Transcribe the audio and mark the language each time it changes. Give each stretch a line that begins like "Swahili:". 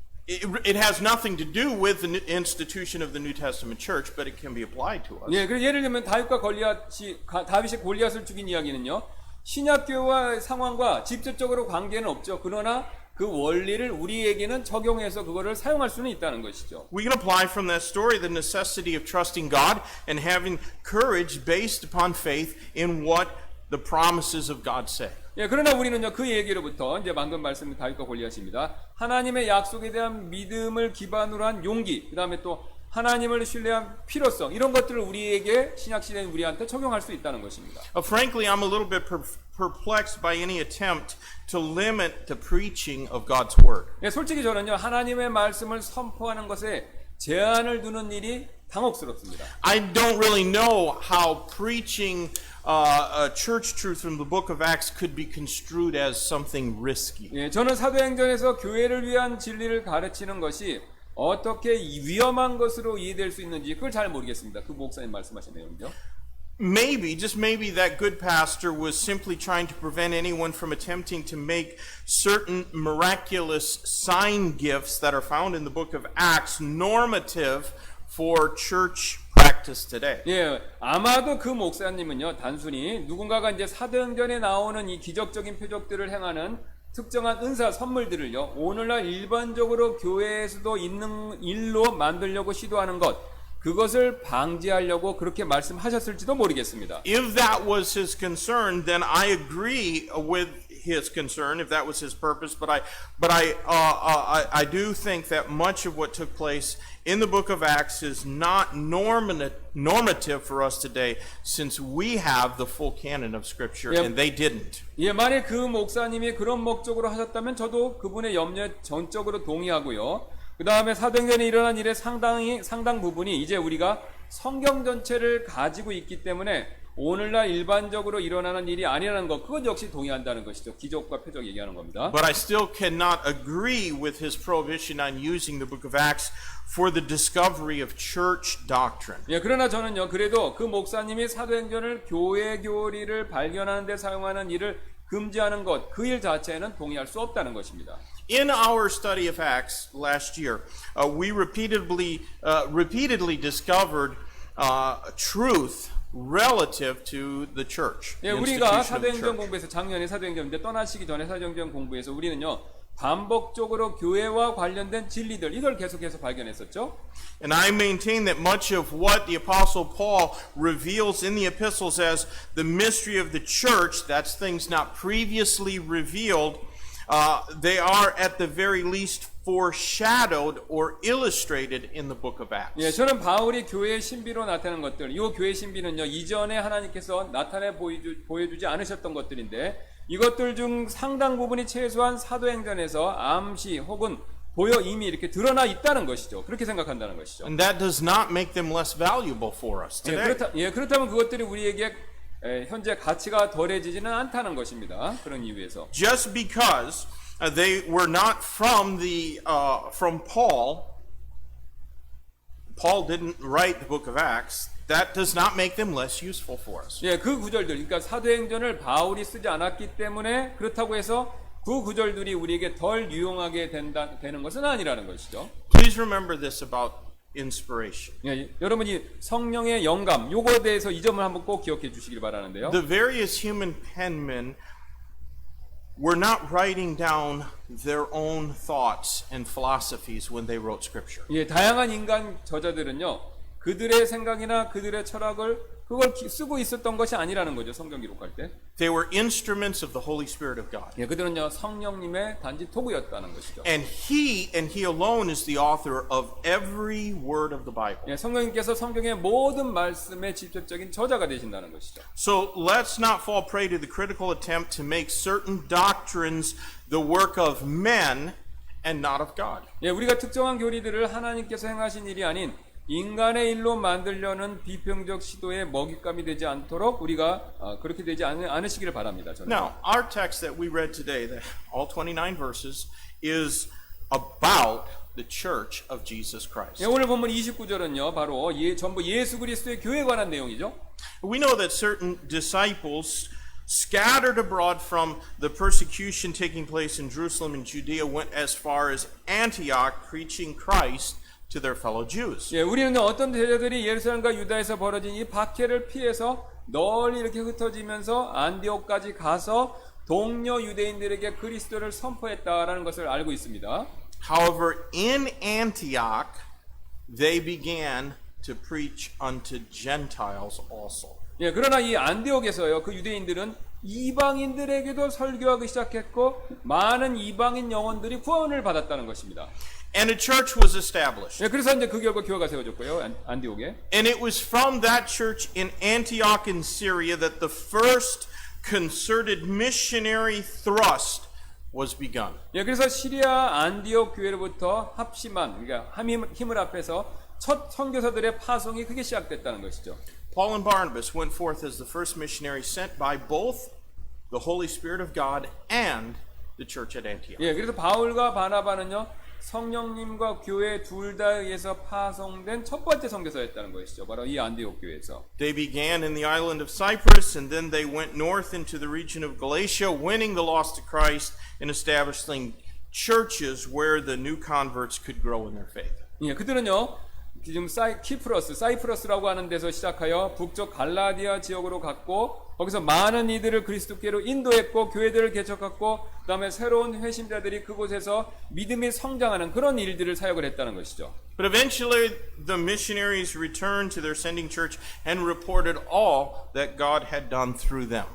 English: It has nothing to do with the institution of the New Testament church, but it can be applied to us.
Korean: 예, 그래서 예를 들면 다윗이 골리앗을 죽인 이야기는요, 신약교회와 상황과 직접적으로 관계는 없죠. 그러나 그 원리를 우리에게는 적용해서 그거를 사용할 수는 있다는 것이죠.
English: We can apply from that story the necessity of trusting God and having courage based upon faith in what the promises of God say.
Korean: 예, 그러나 우리는요, 그 얘기로부터 이제 방금 말씀드린 다윗과 골리앗입니다. 하나님의 약속에 대한 믿음을 기반으로 한 용기, 그 다음에 또 하나님을 신뢰한 필요성, 이런 것들을 우리에게 신약시대인 우리한테 적용할 수 있다는 것입니다.
English: Frankly, I'm a little bit perplexed by any attempt to limit the preaching of God's word.
Korean: 예, 솔직히 저는요, 하나님의 말씀을 선포하는 것에 제한을 두는 일이 당혹스럽습니다.
English: I don't really know how preaching church truth from the book of Acts could be construed as something risky.
Korean: 예, 저는 사도행전에서 교회를 위한 진리를 가르치는 것이 어떻게 위험한 것으로 이해될 수 있는지 그걸 잘 모르겠습니다. 그 목사님 말씀하신 내용이요.
English: maybe, just maybe, that good pastor was simply trying to prevent anyone from attempting to make certain miraculous sign gifts that are found in the book of Acts normative for church practice today.
Korean: 예, 아마도 그 목사님은요, 단순히 누군가가 이제 사도행전에 나오는 이 기적적인 표적들을 행하는 특정한 은사 선물들을요, 오늘날 일반적으로 교회에서도 있는 일로 만들려고 시도하는 것, 그것을 방지하려고 그렇게 말씀하셨을지도 모르겠습니다.
English: If that was his concern, then I agree with his concern. If that was his purpose, but I do think that much of what took place in the book of Acts is not normative for us today, since we have the full canon of Scripture and they didn't.
Korean: 예, 만약 그 목사님이 그런 목적으로 하셨다면 저도 그분의 염려에 전적으로 동의하고요. 그 다음에 사도행전에 일어난 일의 상당 부분이 이제 우리가 성경 전체를 가지고 있기 때문에 오늘날 일반적으로 일어나는 일이 아니라는 것, 그것 역시 동의한다는 것이죠. 기적과 표적 얘기하는 겁니다.
English: But I still cannot agree with his prohibition on using the book of Acts for the discovery of church doctrine.
Korean: 예, 그러나 저는요, 그래도 그 목사님이 사도행전을 교회 교리를 발견하는 데 사용하는 일을 금지하는 것, 그 일 자체에는 동의할 수 없다는 것입니다.
English: In our study of Acts last year, we repeatedly discovered truth relative to the church.
Korean: 예, 우리가 사도행전 공부에서 작년에 사도행전인데 떠나시기 전에 사도행전 공부에서 우리는요, 반복적으로 교회와 관련된 진리들, 이걸 계속해서 발견했었죠.
English: And I maintain that much of what the Apostle Paul reveals in the epistles as the mystery of the church, that's things not previously revealed, they are at the very least foreshadowed or illustrated in the book of Acts.
Korean: 예, 저는 바울이 교회의 신비로 나타난 것들, 이 교회의 신비는요, 이전에 하나님께서 나타내 보여주지 않으셨던 것들인데, 이것들 중 상당 부분이 최소한 사도행전에서 암시 혹은 보여 이미 이렇게 드러나 있다는 것이죠. 그렇게 생각한다는 것이죠.
English: And that does not make them less valuable for us today.
Korean: 그렇다면 그것들이 우리에게 현재 가치가 덜해지지는 않다는 것입니다. 그런 이유에서.
English: Just because they were not from Paul didn't write the book of Acts. That does not make them less useful for us.
Korean: 예, 그 구절들, 그러니까 사도행전을 바울이 쓰지 않았기 때문에 그렇다고 해서 그 구절들이 우리에게 덜 유용하게 되는 것은 아니라는 것이죠.
English: Please remember this about inspiration.
Korean: 예, 여러분이 성령의 영감, 요거에 대해서 이 점을 한번 꼭 기억해 주시길 바라는데요.
English: The various human penmen were not writing down their own thoughts and philosophies when they wrote scripture.
Korean: 예, 다양한 인간 저자들은요, 그들의 생각이나 그들의 철학을 그걸 쓰고 있었던 것이 아니라는 거죠. 성경 기록할 때.
English: They were instruments of the Holy Spirit of God.
Korean: 예, 그들은요, 성령님의 단지 도구였다는 것이죠.
English: And He alone is the author of every word of the Bible.
Korean: 예, 성령님께서 성경의 모든 말씀의 직접적인 저자가 되신다는 것이죠. So let's not fall prey to the critical attempt to make certain doctrines the work of men and not of God. 예, 우리가 특정한 교리들을 하나님께서 행하신 일이 아닌 인간의 일로 만들려는 비평적 시도에 먹잇감이 되지 않도록 우리가 그렇게 되지 않으시기를 바랍니다. 저는.
English: Now, our text that we read today, all 29 verses, is about the church of Jesus Christ.
Korean: 예, 오늘 본문 29절은요, 바로 전부 예수 그리스도의 교회에 관한 내용이죠.
English: We know that certain disciples scattered abroad from the persecution taking place in Jerusalem and Judea went as far as Antioch preaching Christ to their fellow Jews.
Korean: 예, 우리는 어떤 제자들이 예루살렘과 유다에서 벌어진 이 박해를 피해서 널리 이렇게 흩어지면서 안디옥까지 가서 동료 유대인들에게 그리스도를 선포했다라는 것을 알고 있습니다.
English: However, in Antioch, they began to preach unto Gentiles also.
Korean: 예, 그러나 이 안디옥에서요, 그 유대인들은 이방인들에게도 설교하기 시작했고 많은 이방인 영혼들이 구원을 받았다는 것입니다.
English: And a church was established.
Korean: 예, 그래서 이제 그 결과 교회가 세워졌고요, 안디옥에.
English: And it was from that church in Antioch in Syria that the first concerted missionary thrust was begun.
Korean: 예, 그래서 시리아 안디옥 교회로부터 합심한, 그러니까 힘을 합해서 첫 선교사들의 파송이 크게 시작됐다는 것이죠.
English: Paul and Barnabas went forth as the first missionaries sent by both the Holy Spirit of God and the church at Antioch.
Korean: 예, 그래서 바울과 바나바는요 성령님과 교회 둘 다 의해서 파송된 첫 번째 선교사였다는 것이죠. 바로 이 안디옥 교회에서.
English: They began in the island of Cyprus, and then they went north into the region of Galatia, winning the lost to Christ and establishing churches where the new converts could grow in their faith.
Korean: 예, 그들은요 지금 사이프러스라고 하는 데서 시작하여 북쪽 갈라디아 지역으로 갔고 거기서 많은 이들을 그리스도께로 인도했고 교회들을 개척했고 그다음에 새로운 회심자들이 그곳에서 믿음이 성장하는 그런 일들을 사역을 했다는 것이죠.
English: But eventually the missionaries returned to their sending church and reported all that God had done through them.